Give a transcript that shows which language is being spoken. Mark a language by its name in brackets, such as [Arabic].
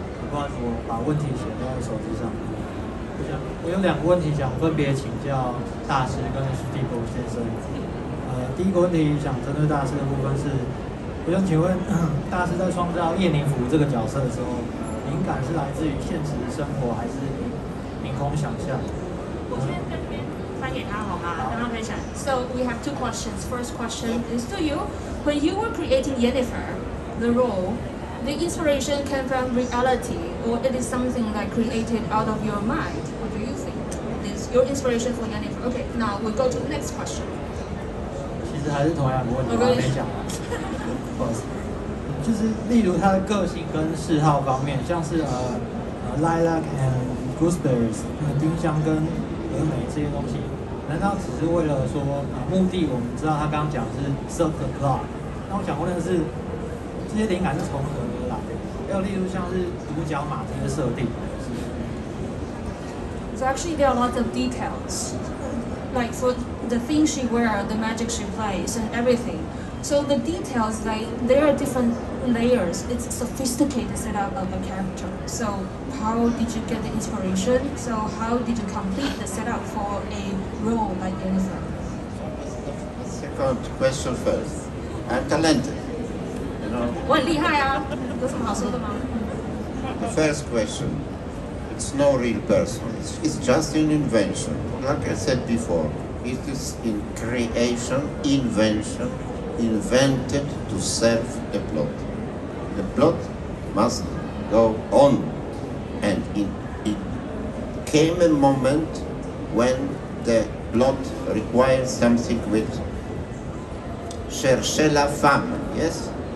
[Chinese] 不好意思，我把问题写在手机上。我有2个问题想分别请教大师跟史蒂夫先生。第一个问题想针对大师的部分是，我想请问，大师在创造叶宁福这个角色的时候，灵感是来自于现实生活，还是凭空想象？我先在这边翻给他好吗？让他分享。 [English] So we have 2 questions. First question is to you. When you were creating Yennefer, the role, the inspiration came from reality, or it is something like created out of your mind? What do you think? Is your inspiration for Yennefer? Okay, now we go to the next question. [Chinese] 其实还是同样的问题，我还没讲完。不好意思，就是例如他的个性跟嗜好方面，像是 [English] lilac and gooseberries， [Chinese] 丁香跟峨眉这些东西，难道只是为了说目的？我们知道他刚刚讲的是 [English] serve the plot， [Chinese] 那我想问的是，这些灵感是从何而来？还有例如像是独角马这些设定。 [English] So actually there are lots of details. like for the things she wears, the magic she plays, and everything. So the details, like there are different layers. It's a sophisticated setup of a character. So how did you get the inspiration? So how did you complete the setup for a role like Jennifer? Second question first. I'm talented. You know. [Chinese] 我很厉害啊，有什么好说的吗？ [English] The first question, it's no real person. It's just an invention. Like I said before, it is in creation, invention, invented to serve the plot. The plot must go on. And it came a moment when the plot required something with [French] chercher la femme, [English] yes?